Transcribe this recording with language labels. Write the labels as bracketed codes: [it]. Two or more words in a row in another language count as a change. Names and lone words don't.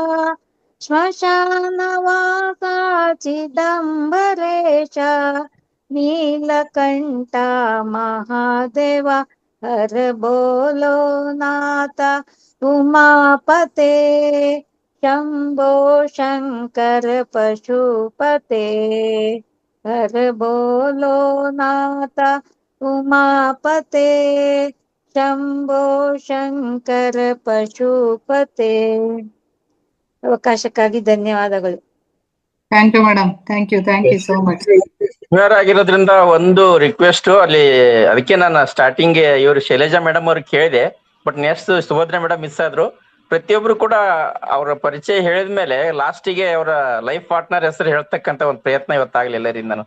[hi] श्मशानवासा चिदंबरेश, नीलकंठ महादेव, हर बोलो नाथ उमापते, शंभो शंकर पशुपते, हर बोलो नाथ उमापते, शंभो शंकर पशुपते. [kn] ಅವಕಾಶಕ್ಕಾಗಿ ಧನ್ಯವಾದಗಳು. [en] Thank you madam, thank you so much. [kn] ಆಗಿರೋದ್ರಿಂದ ಒಂದು ರಿಕ್ವೆಸ್ಟ್ ಅಲ್ಲಿ, ಅದಕ್ಕೆ ನಾನು ಸ್ಟಾರ್ಟಿಂಗ್ ಇವ್ರು ಶೈಲಜಾ ಮೇಡಮ್ ಅವ್ರಿಗೆ ಕೇಳಿದೆ, [en] but next [kn] ಸುಭದ್ರಾ ಮೇಡಮ್ ಮಿಸ್ ಆದ್ರು. ಪ್ರತಿಯೊಬ್ರು ಕೂಡ ಅವರ ಪರಿಚಯ ಹೇಳಿದ್ಮೇಲೆ ಲಾಸ್ಟಿಗೆ ಅವರ [en] life partner [kn] ಹೆಸರು ಹೇಳ್ತಕ್ಕಂತ ಒಂದು ಪ್ರಯತ್ನ ಇವತ್ತಾಗ್ಲಿ ಎಲ್ಲರಿಂದನು.